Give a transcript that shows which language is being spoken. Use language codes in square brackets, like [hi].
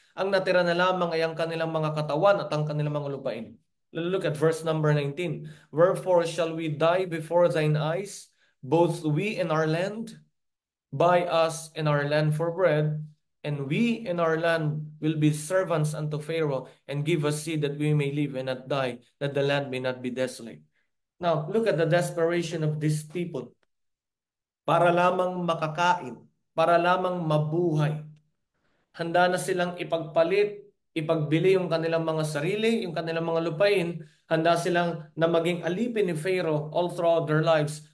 [tl] Ang natira na lamang ay ang kanilang mga katawan at ang kanilang mga lupain. [en] Look at verse number 19. Wherefore shall we die before thine eyes, both we and our land? Buy us and our land for bread, and we and our land will be servants unto Pharaoh, and give us seed that we may live and not die, that the land may not be desolate. Now, look at the desperation of these people. [tl] Para lamang makakain, para lamang mabuhay. Handa na silang ipagbili yung kanilang mga sarili, yung kanilang mga lupain. Handa silang na maging alipin ni Pharaoh [en] all throughout their lives.